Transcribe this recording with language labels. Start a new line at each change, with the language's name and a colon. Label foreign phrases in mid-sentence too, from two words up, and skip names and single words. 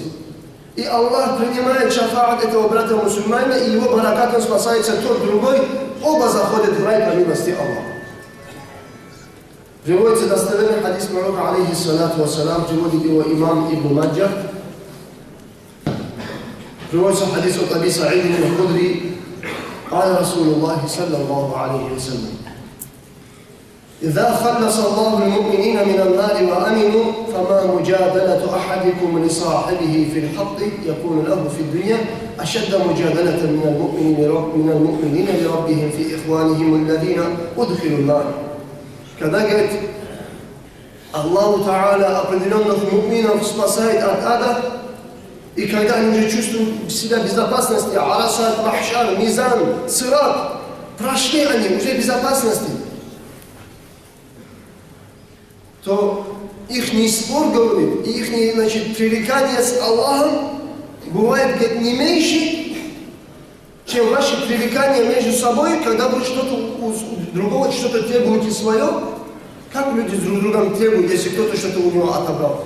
Russian: И Аллах принимает шафаат этого брата мусульманина, и его баракатом спасается тот другой, оба заходят в рай по милости Аллаха. Приводится достоверный хадис пророка,
Arabic: عليه الصلاة والسلام,
Russian: приводит его имам Ибн Маджах. Приводится хадис от Аби Саида аль-Худри,
Arabic: قال رسول الله صلى الله عليه وسلم: إذا خلص الله المؤمنين من النار وأمنوا فما مجادلة أحدكم لصاحبه في الحق يكون له في الدنيا أشد مجادلة من المؤمنين لربهم في إخوانهم الذين أدخلوا النار.
Russian: Когда говорит
Arabic: الله تعالى
Russian: определенных му'минов спасает от ада, и когда они уже чувствуют себя в безопасности, Арасат, Махшар, Мизан, Сират, прошли они уже в безопасности, то их спор, говорит, и их, значит, пререкание с Аллахом бывает, говорит, не меньше, чем ваши пререкания между собой, когда вы что-то у другого что-то требуете свое, как люди друг другом требуют, если кто-то что-то у него отобрал.